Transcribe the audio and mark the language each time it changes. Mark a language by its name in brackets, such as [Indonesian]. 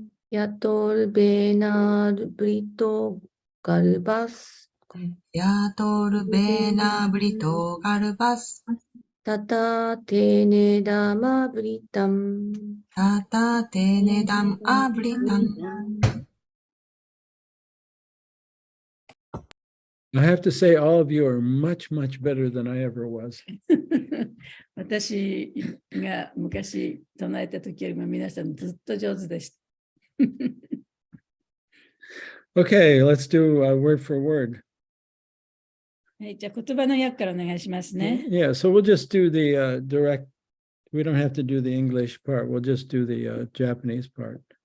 [Sanskrit] やとるべなるブリトガルバス。やとるべなぶりとがるばす。たたてねだまブリタン。たたてねだんあぶりたん。 [English] I have to say, all of you are much, much better than I ever was. [Japanese] 私が昔唱えた時よりも皆さんずっと上手でした。 [English] Okay, let's do word for word. [Japanese] はい、じゃあ言葉の訳からお願いしますね。 [English] Yeah, so we'll just do the direct. We don't have to do the English part. We'll just do the Japanese part.